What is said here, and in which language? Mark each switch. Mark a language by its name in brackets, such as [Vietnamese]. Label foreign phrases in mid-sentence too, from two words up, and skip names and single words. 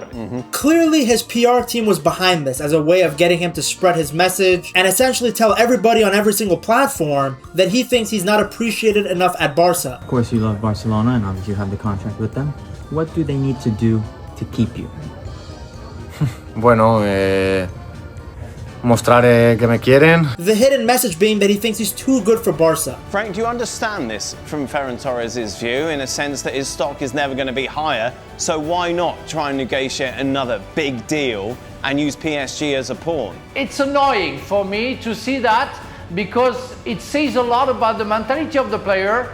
[English] Clearly his PR team was behind this as a way of getting him to spread his message and essentially tell everybody on every single platform that he thinks he's not appreciated enough at Barca. Of course you love Barcelona and obviously you have the contract with them. What do they need to do to keep you? [Spanish] Bueno, mostrar que me quieren. [English] The hidden message being that he thinks he's too good for Barca. Frank, do you understand this from Ferran Torres' view, in a sense that his stock is never going to be higher, so why not try and negotiate another big deal and use PSG as a pawn? It's annoying for me to see that because it says a lot about the mentality of the player.